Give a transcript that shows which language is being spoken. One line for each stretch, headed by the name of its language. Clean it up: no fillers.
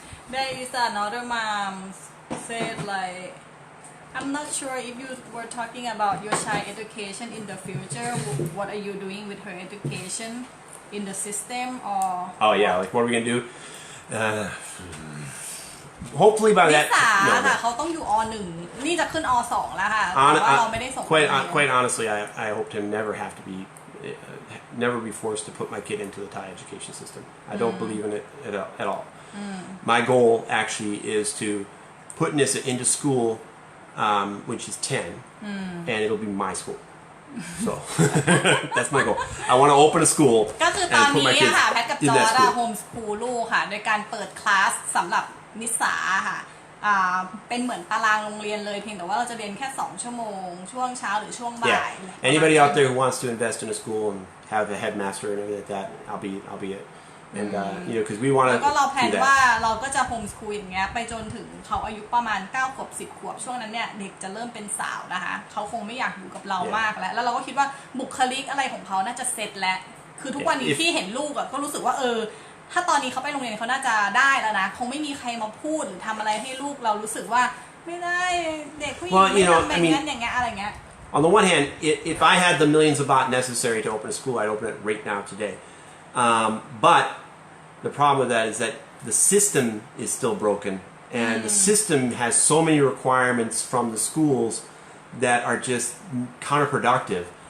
English: There is another mom said like, I'm not sure if you were talking about your child education in the future. What are you doing with her education in the system or? Oh yeah, like what are we gonna do? Hopefully by that.
Thai: ค่ะเขาต้องอยู่อ.1 นี่จะขึ้นอ.2 แล้วค่ะแต่ว่าเราไม่ได้ส่ง
English: Quite honestly, I hope to never have to never be forced to put my kid into the Thai education system. I don't believe in it at all. My goal actually is to put Nissa into school when she's 10, and it'll be my school. So that's my goal. I want to open a school
Thai: ก็คือตอนนี้ค่ะแพทกับจอร์ดโฮมสคูลลูกค่ะโดยการเปิดคลาสสำหรับนิสาค่ะเป็นเหมือนตารางโรงเรียนเลยเพียงแต่ว่าเราจะเรียนแค่2ชั่วโมงช่วงเช้าหรือช่วงบ่าย
English: Anybody out there who wants to invest in a school and have a headmaster and everything like that, I'll be it. And because we want to.
Thai: แล้วก็เราแพลนว่าเราก็จะโฮมสคูลอย่างเงี้ยไปจนถึงเขาอายุประมาณ9 ขวบ 10 ขวบช่วงนั้นเนี่ยเด็กจะเริ่มเป็นสาวนะคะเขาคงไม่อยากอยู่กับเรามากแล้วเราก็คิดว่าบุคลิกอะไรของเขาน่าจะเสร็จแล้วคือทุกวันนี้ที่เห็นลูกก็รู้สึกว่าถ้าตอนนี้เขาไปโรงเรียนเขาน่าจะได้แล้วนะคงไม่มีใครมาพูดหรือทำอะไรให้ลูกเรารู้สึกว่าไม่ได้เด็กผู้หญิงไม่ทำแบบนั้นอย่างเงี้ยอะไรเงี้ย
English: On the one hand, if I had the millions of baht necessary to open a school, I'd open it right now today. But the problem with that is that the system is still broken, and the system has so many requirements from the schools that are just counterproductive.